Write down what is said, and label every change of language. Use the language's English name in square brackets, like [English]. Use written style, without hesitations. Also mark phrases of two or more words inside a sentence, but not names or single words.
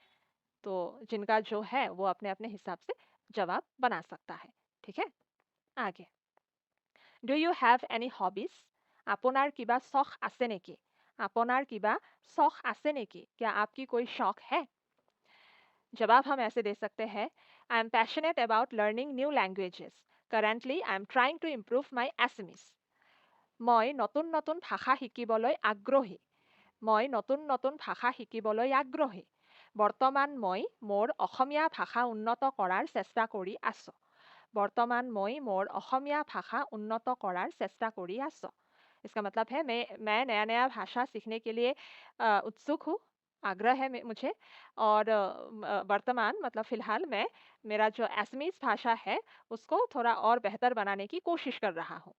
[Hindi] तो जिनका जो है वो अपने अपने हिसाब से जवाब बना सकता है। ठीक है, आगे, [English] do you have any hobbies, [Assamese] আপোনাৰ কিবা শখ আছে নেকি, আপোনাৰ কিবা শখ আছে নেকি, [Hindi] क्या आपकी कोई शौक है। जवाब हम ऐसे दे सकते हैं, [English] I am passionate about learning new languages, currently I am trying to improve my SMS. [Assamese] মই নতুন নতুন ভাষা শিকিবলৈ আগ্ৰহী, মই নতুন নতুন ভাষা শিকিবলৈ আগ্ৰহী, বৰ্তমান মই মোৰ অসমীয়া ভাষা উন্নত কৰাৰ চেষ্টা কৰি আছোঁ, বৰ্তমান মই মোৰ অসমীয়া ভাষা উন্নত কৰাৰ চেষ্টা কৰি আছোঁ। [Hindi] इसका मतलब है मैं नया नया भाषा सीखने के लिए उत्सुक हूँ, आग्रह है मुझे। और वर्तमान मतलब फिलहाल मैं मेरा जो असमीज भाषा है उसको थोड़ा और बेहतर बनाने की कोशिश कर रहा हूँ।